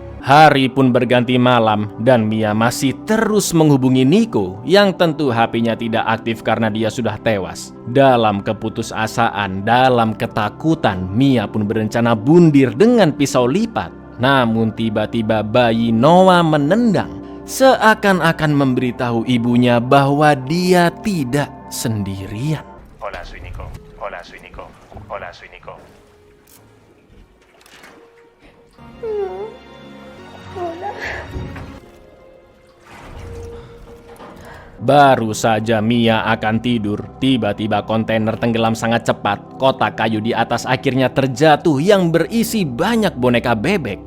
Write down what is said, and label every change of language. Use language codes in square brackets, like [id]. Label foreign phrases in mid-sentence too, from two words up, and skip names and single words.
[id] Hari pun berganti malam dan Mia masih terus menghubungi Nico yang tentu HP-nya tidak aktif karena dia sudah tewas. Dalam keputusasaan, dalam ketakutan, Mia pun berencana bundir dengan pisau lipat. Namun tiba-tiba bayi Noah menendang, seakan-akan memberitahu ibunya bahwa dia tidak sendirian. [es] Hola, soy Nico. Hola, soy Nico. Hola, soy Nico. [id] Baru saja Mia akan tidur, tiba-tiba kontainer tenggelam sangat cepat. Kotak kayu di atas akhirnya terjatuh yang berisi banyak boneka bebek.